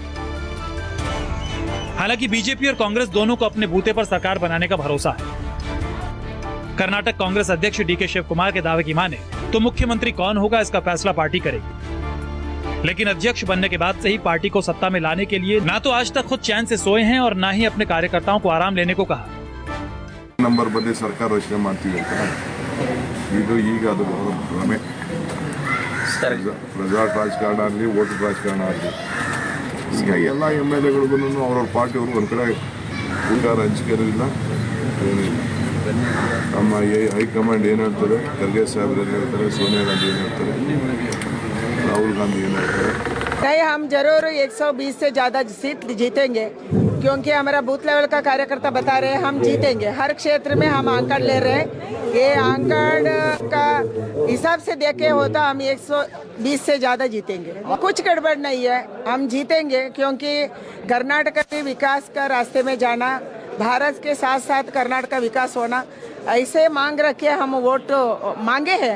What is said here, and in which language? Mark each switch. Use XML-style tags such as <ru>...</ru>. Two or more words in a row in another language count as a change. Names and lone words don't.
<hi>हालांकि बीजेपी और कांग्रेस दोनों को अपने बूते पर सरकार बनाने का भरोसा है। कर्नाटक कांग्रेस अध्यक्ष डीके शिवकुमार के दावे की माने तो मुख्यमंत्री कौन होगा इसका फैसला पार्टी करेगी। लेकिन अध्यक्ष बनने के बाद से ही पार्टी को सत्ता में लाने के लिए ना तो आज तक खुद चैन से सोए हैं और ना ही अपने कार्यकर्ताओं को आराम लेने को कहा।</hi> <kn>ನಂಬರ್ ಬಂದು ಸರ್ಕಾರ ರಚನೆ ಮಾಡ್ತೀವಿ ಅಂತ ಇದು ಈಗ ಅದು ಭ್ರಮೆ. ರೆಸಾರ್ಟ್ ರಾಜಕಾರಣ ಆಗಲಿ, ಓಟು ರಾಜಕಾರಣ ಆಗಲಿ, ಈಗ ಎಲ್ಲ ಎಮ್ ಎಲ್ ಎಗಳಿಗೂ ಅವ್ರವ್ರ ಪಾರ್ಟಿಯವರು ಒಂದು ಕಡೆ ಉಂಗಾರ ಹಂಚಿಕೆಯಿಲ್ಲ, ಏನಿಲ್ಲ. ನಮ್ಮ ಹೈಕಮಾಂಡ್ ಏನು ಹೇಳ್ತಾರೆ, ಖರ್ಗೆ ಸಾಹೇಬ್ರು ಏನು ಹೇಳ್ತಾರೆ, ಸೋನಿಯಾ ಗಾಂಧಿ ಏನು ಹೇಳ್ತಾರೆ, राहुल गांधी ಏನು ಹೇಳ್ತಾರೆ.</kn> <hi>नहीं, हम जरूर 120 से ज़्यादा सीट जीतेंगे, क्योंकि हमारा बूथ लेवल का कार्यकर्ता बता रहे हैं हम जीतेंगे। हर क्षेत्र में हम आंकड़ ले रहे हैं। ये आंकड़ का हिसाब से देखे होता हम 120 से ज़्यादा जीतेंगे। कुछ गड़बड़ नहीं है, हम जीतेंगे, क्योंकि कर्नाटक के विकास का रास्ते में जाना, भारत के साथ साथ कर्नाटक का विकास होना, ऐसे मांग रखे हम वोट मांगे हैं।</hi>